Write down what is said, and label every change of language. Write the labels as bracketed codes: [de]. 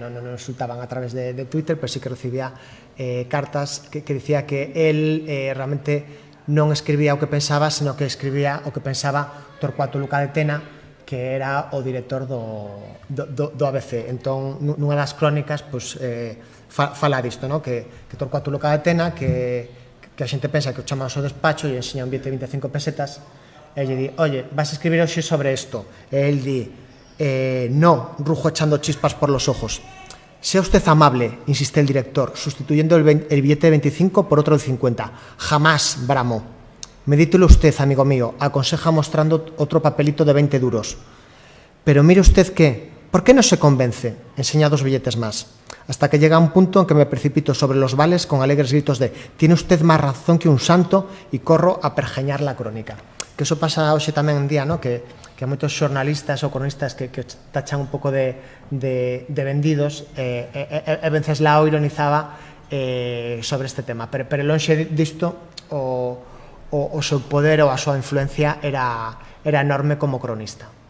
[gl] Non insultaban a través de Twitter, pero sí que recibía cartas que dicía que él realmente non escribía o que pensaba, senón que escribía o que pensaba Torcuato Luca de Tena, que era o director do ABC. Entón, nunha das crónicas, fala disto, que Torcuato Luca de Tena, que a xente pensa que o chama ao seu despacho e enseña un billete de 25 pesetas, e lle di, oye, vas a escribir hoxe sobre isto. E el di, [es] no, rujo echando chispas por los ojos. Sea usted amable, insiste el director, sustituyendo el billete de 25 por otro de 50. Jamás, bramó. Medítelo usted, amigo mío, aconseja mostrando otro papelito de 20 duros. Pero mire usted qué, ¿por qué no se convence? Enseña 2 billetes más. Hasta que llega un punto en que me precipito sobre los vales con alegres gritos de «Tiene usted más razón que un santo» y corro a pergeñar la crónica. [gl] Que eso pasa hoxe tamén en día, ¿no? Que moitos xornalistas ou cronistas que tachan un pouco de vendidos, e Venceslao ironizaba sobre este tema, pero lonxe disto o seu poder ou a súa influencia era enorme como cronista.